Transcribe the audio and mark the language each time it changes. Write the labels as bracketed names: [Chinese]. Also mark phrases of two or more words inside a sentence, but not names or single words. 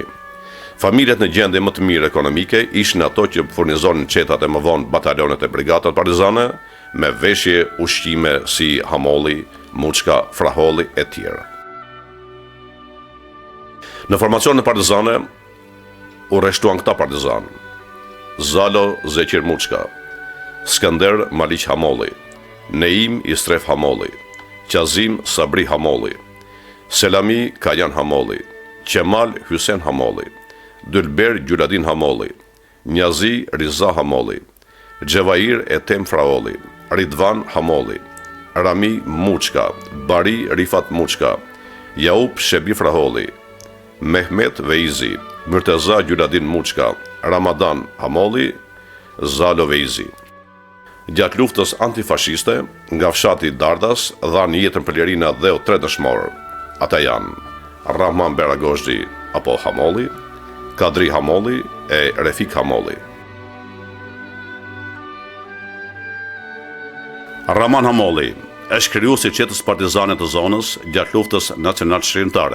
[Albanian] Familjet në gjendje më të mirë ekonomike ishin ato që furnizonin qetat e më vonë batalionet e brigadat partizane me veshje ushqime si hamolli, muçka, fraholli e tjera. Në formacionet partizane u rreshtuan këta partizanë: Zalo Zeqir Muçka, Skënder Maliq Hamolli, Neim Istref Hamolli, Qazim Sabri Hamolli, Selami Kajan Hamolli, Qemal Hysen Hamolli, Dylber Gjuladin Hamolli, Njazi Riza Hamolli, Xhevair Etem Fraolli, Ridvan Hamolli, Rami Muçka, Bari Rifat Muçka, Jaup Shebi Fraholli, Mehmet Veizi, Myrteza Gjuladin Muçka, Ramadan Hamolli, Zalo Veizi. Gjatë luftës antifashiste, nga fshati Dardas dhanë jetën për lirina dhe o 3 dëshmorë. Ata janë Rahman Beragozhdi apo Hamolli, Kadri Hamolli e Refik Hamolli. Rahman Hamolli është krijuesi I qetës partizane të zonës gjatë luftës nacional shqiptare.